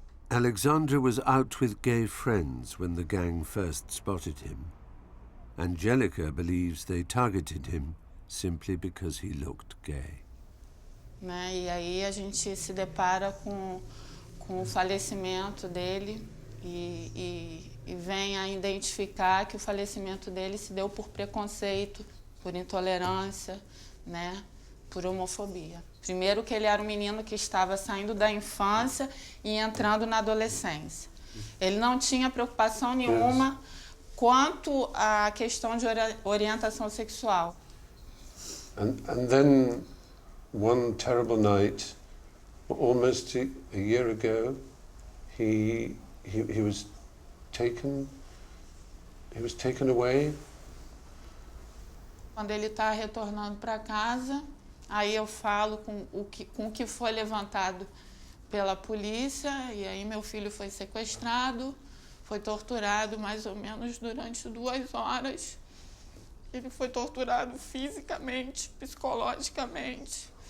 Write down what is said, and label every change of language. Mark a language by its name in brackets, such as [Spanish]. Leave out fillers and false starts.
[English] Alexandra was out with gay friends when the gang first spotted him. Angelica believes they targeted him simply because he looked gay. [Portuguese] Né? E aí a gente se depara com o falecimento dele e vem a identificar que o falecimento dele se deu por preconceito, por intolerância, né? Por homofobia. Primeiro que ele era um menino que estava saindo da infância e entrando na adolescência. Ele não tinha preocupação nenhuma quanto à questão de orientação sexual. [English] And then one terrible night, almost a year ago, he was taken away. [Portuguese] Quando ele está retornando para casa, aí eu falo com o que foi levantado pela polícia, e aí meu filho foi sequestrado, foi torturado mais ou menos durante 2 horas. Ele foi torturado fisicamente, psicologicamente.